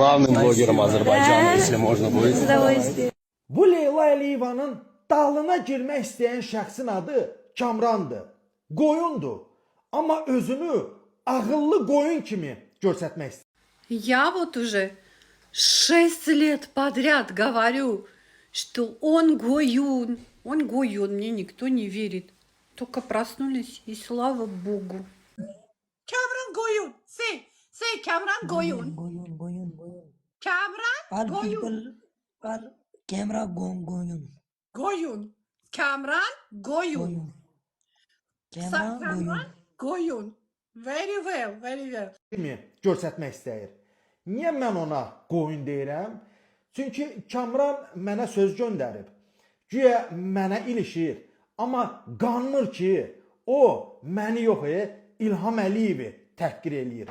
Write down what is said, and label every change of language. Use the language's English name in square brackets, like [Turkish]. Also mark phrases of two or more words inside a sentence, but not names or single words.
[Russian] главным блогером Азербайджана, если можно будет. С удовольствием. [Azerbaijani] Bu Leyla Əliyevanın dalına girmək istəyən şəxsin adı Kamrandır. Qoyundur. Amma özünü ağıllı qoyun kimi göstərmək istəyir. [Russian] Я вот уже 6 лет подряд говорю, что он гоюн. Он гоюн, мне никто не верит. Только проснулись, и слава Богу. [English] Kamran Goyun. Say Kamran Goyun. Goyun. Kamran All Goyun. people are camera goyun. Goyun. Kamran Goyun. Camera Kamran goyun. Goyun. Very well, very well. [Azerbaijani] Kimi göstərmək istəyir. Niyə mən ona qoyun deyirəm? Çünki Kamran mənə söz göndərib. Güya mənə ilişir. Amma qanmır ki, o məni yox, İlham Əliyevi təhqir eləyir.